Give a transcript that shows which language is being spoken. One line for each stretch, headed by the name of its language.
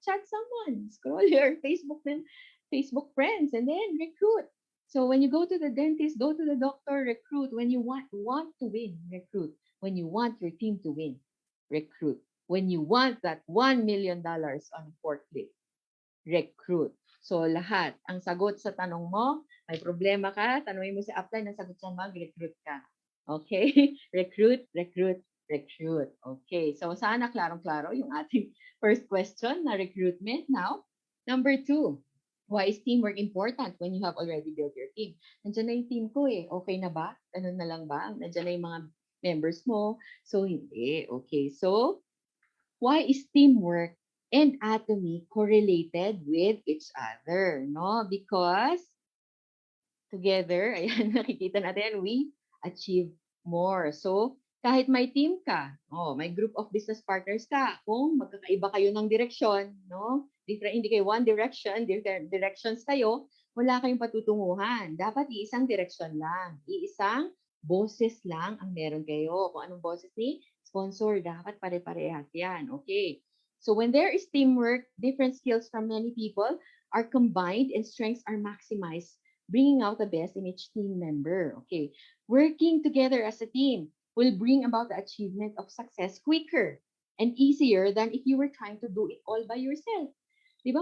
English: Chat someone, scroll your Facebook friends, and then recruit. So when you go to the dentist, go to the doctor, recruit. When you want to win, recruit. When you want your team to win, recruit. When you want that $1 million on forklift, recruit.
Filipino: So lahat, ang sagot sa tanong mo, may problema ka, tanongin mo si upline, ang sagot sa mag-recruit ka.
English: Okay?
Filipino: Recruit, recruit, recruit. Okay. So sana klarong-klaro yung ating first question na recruitment.
English: Now, number 2, why is teamwork important when you have already built your team?
Filipino: Nandiyan na yung team ko eh. Okay na ba? Ganun na lang ba? Nandiyan na yung mga members mo. So, hindi. Okay.
English: So, why is teamwork and atomy correlated with each other? No? Because together,
Filipino: ayan, nakikita natin,
English: we achieve more.
Filipino: So, kahit may team ka, may group of business partners ka, kung magkakaiba kayo ng direksyon, no? Different, hindi kayo one direction, different directions kayo, wala kayong patutunguhan. Dapat iisang direksyon lang. Iisang boses lang ang meron kayo. Kung anong boses ni sponsor, dapat pare-parehas yan. Okay.
English: So when there is teamwork, different skills from many people are combined and strengths are maximized, bringing out the best in each team member. Okay. Working together as a team will bring about the achievement of success quicker and easier than if you were trying to do it all by yourself.
Filipino: Di ba?